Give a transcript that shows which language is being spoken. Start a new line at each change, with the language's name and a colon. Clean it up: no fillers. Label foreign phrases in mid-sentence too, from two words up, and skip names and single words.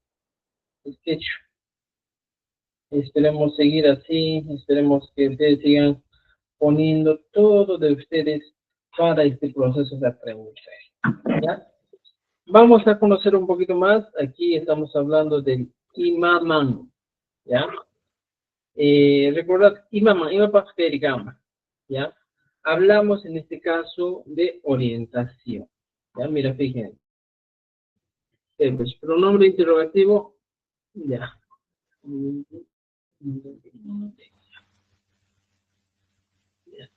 Spanish: Es que esperemos seguir así, esperemos que ustedes sigan poniendo todo de ustedes para este proceso de aprendizaje. ¿Ya? Vamos a conocer un poquito más. Aquí estamos hablando del imaman, ¿ya? Recordad, imaman, imaman, ¿ya? Hablamos en este caso de orientación. Ya, mira, fíjense. Pues, pronombre interrogativo, ya. Ya está.